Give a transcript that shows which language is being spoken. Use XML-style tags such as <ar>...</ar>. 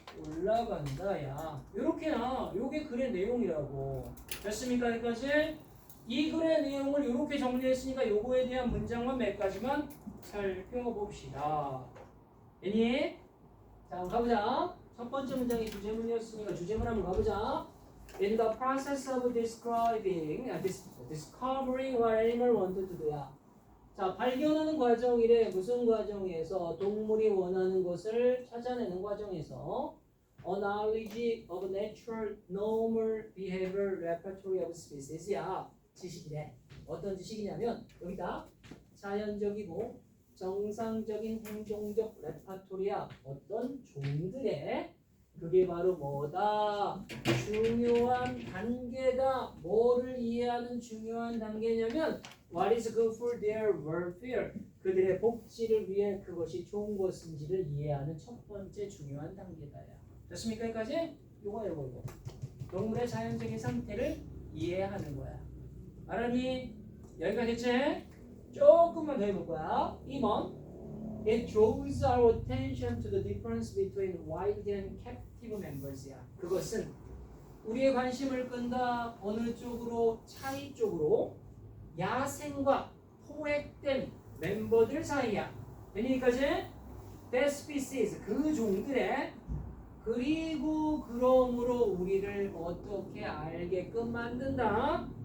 <ko>올라간다. 야, 요렇게나 요게 글의 내용이라고. 됐습니까? 여기까지? 이 글의 내용을 이렇게 정리했으니까 요거에 대한 문장만 몇 가지만 살펴봅시다. 됐니? 자, 한번 가보자. 첫 번째 문장이 주제문이었으니까 주제문 한번 가보자.</ko> <en>In the process of discovering what animal wanted to do야.</en> <ko>자, 발견하는 과정이래. 무슨 과정에서? 동물이 원하는 것을 찾아내는 과정에서</ko> <en>A knowledge of natural normal behavior repertory of species야.</en> <ko>지식이래. 어떤 지식이냐면 여기다 자연적이고 정상적인 행동적 레파토리야. 어떤 종들의 그게 바로 뭐다? 중요한 단계다. 뭐를 이해하는 중요한 단계냐면</ko> <en>What is good for their welfare?</en> <ko>그들의 복지를 위해 그것이 좋은 것인지를 이해하는 첫 번째 중요한 단계다야. 됐습니까? 여기까지? 요거. 동물의 자연적인 상태를 이해하는 거야. 알았니? 여기까지 했지? 조금만 더 해볼 거야. 2번.</ko> <en>It draws our attention to the difference between wild and captive members야.</en> <ko>그것은 우리의 관심을 끈다. 어느 쪽으로? 차이 쪽으로. 야생과 포획된 멤버들 사이야. 여기까지?</ko> <en>That species,</en> <ko>그 종들의 그리고 그러므로 우리를 어떻게 알게끔 만든다.</ko>